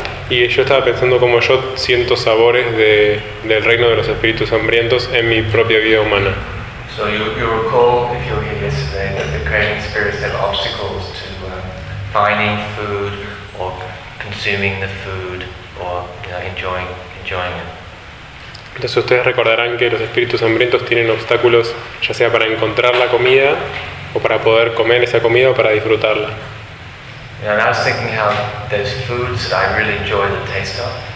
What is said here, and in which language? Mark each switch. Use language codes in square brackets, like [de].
[es] Y yo estaba pensando cómo yo siento sabores de, del reino de los espíritus hambrientos en mi propia vida humana. [en] So you recall, if you were here yesterday, that the craving spirits have obstacles to finding food or consuming the food or enjoying it. [es] Entonces ustedes recordarán que los espíritus hambrientos tienen obstáculos ya sea para encontrar la comida o para poder comer esa comida o para disfrutarla. [en] And I was thinking how there's foods that I really enjoy the taste of.